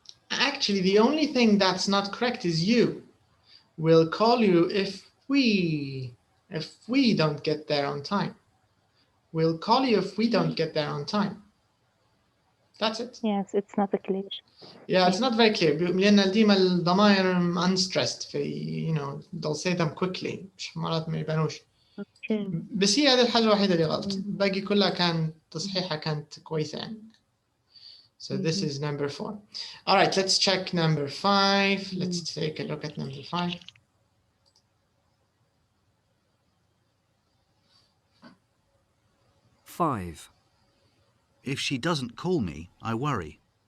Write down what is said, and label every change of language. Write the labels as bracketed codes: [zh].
[en] Actually, the only thing that's not correct is you. We'll call you if we don't get there on time. We'll call you if we don't get there on time. That's it. Yes, it's not clear. Yeah, it's not very clear. [ar] لأن ديما الضمائر unstressed في [en] they'll say them quickly. [ar] مش مرات ما يبانوش. Okay. بس هي هذه الحاجة الوحيدة اللي غلط. باقي كلها كان تصحيحها كانت كويسة يعني. [en] So this is number 4. All right, let's check number 5. Let's take a look at number 5. Five. If she doesn't call me, I worry.